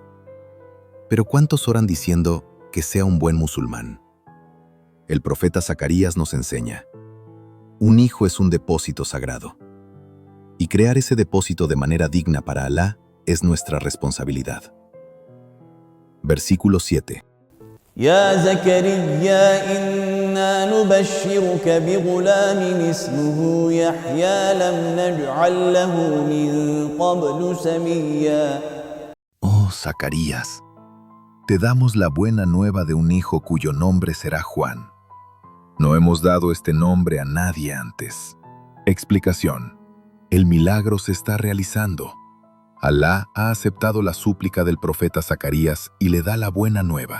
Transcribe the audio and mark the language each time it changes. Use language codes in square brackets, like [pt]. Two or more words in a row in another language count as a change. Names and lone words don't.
[es] Pero ¿cuántos oran diciendo que sea un buen musulmán? El profeta Zacarías nos enseña: un hijo es un depósito sagrado. Y crear ese depósito de manera digna para Alá es nuestra responsabilidad. Versículo 7. [ar] يا زكريا إنا نبشرك بغلام اسمه يحيى لم نجعل له من قبل سميا. [es] Oh Zacarías, te damos la buena nueva de un hijo cuyo nombre será Juan. No hemos dado este nombre a nadie antes. Explicación. El milagro se está realizando. Alá ha aceptado la súplica del profeta Zacarías y le da la buena nueva.